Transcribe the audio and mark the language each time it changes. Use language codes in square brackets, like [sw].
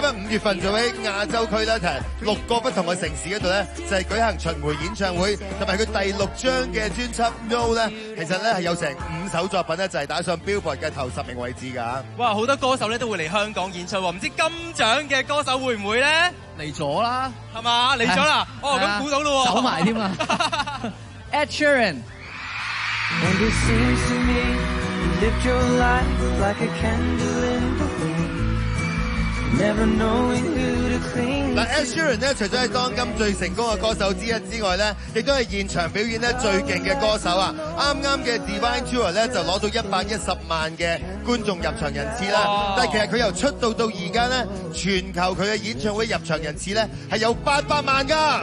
[yue] 今日五月份就喺亞洲區咧，同六個不同嘅城市嗰度咧，就係舉行巡迴演唱會，同埋佢第六張嘅專輯《No》咧，其實咧係有成五首作品咧，就係打上 Billboard 嘅頭十名位置噶。哇！好多歌手咧都會嚟香港演唱喎，唔知金獎嘅歌手會唔會咧嚟咗啦？係嘛？嚟咗啦！哦，咁估到咯喎，走埋添啊 ！Ed Sheeran。 [en] And it seems to me you lived your life like a candle in the wind. Never knowing who to cling. [yue] Ed Sheeran 咧，除咗系当今最成功嘅歌手之一之外咧，亦都系现场表演咧最劲嘅歌手啊！啱啱嘅 Divine Tour 咧就攞到110万嘅观众入场人次啦。但系其实佢由出道到而家咧，全球佢嘅演唱会入场人次咧系有800万噶。